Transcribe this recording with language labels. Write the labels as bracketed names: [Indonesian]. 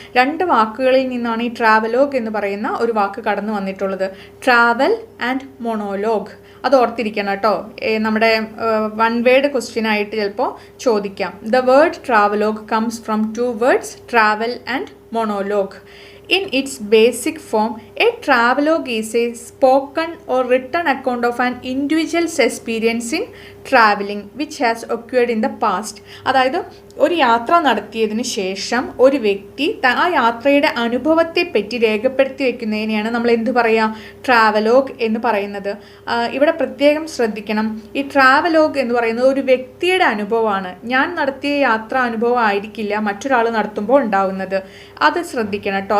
[Malayalam] 2 വാക്കുകളിൽ നിന്നാണ് ഈ ട്രാവലോഗ് എന്ന് പറയുന്ന ഒരു വാക്ക് കടന്നു വന്നിട്ടുള്ളത്. Travel and monologue. അത് ഓർത്തിരിക്കണം കേട്ടോ. നമ്മുടെ വൺ വേർഡ് ക്വസ്റ്റ്യൻ ആയിട്ട് ചിലപ്പോൾ ചോദിക്കാം. [English] The word travelogue comes from 2 words, travel and monologue. In its basic form, a travelogue is a spoken or written account of an individual's experience in traveling which has occurred in the past. [Malayalam] അതായത് ഒരു യാത്ര നടത്തിയതിന് ശേഷം ഒരു വ്യക്തി ആ യാത്രയുടെ അനുഭവത്തെ പറ്റി രേഖപ്പെടുത്തി വെക്കുന്നതിനെയാണ് നമ്മൾ എന്ത് പറയുക? ട്രാവലോഗ് എന്ന് പറയുന്നത്. ഇവിടെ പ്രത്യേകം ശ്രദ്ധിക്കണം, ഈ ട്രാവലോഗ് എന്ന് പറയുന്നത് ഒരു വ്യക്തിയുടെ അനുഭവമാണ്. ഞാൻ നടത്തിയ യാത്രാ അനുഭവം ആയിരിക്കില്ല മറ്റൊരാൾ നടത്തുമ്പോൾ ഉണ്ടാവുന്നത്. അത് ശ്രദ്ധിക്കണം കേട്ടോ.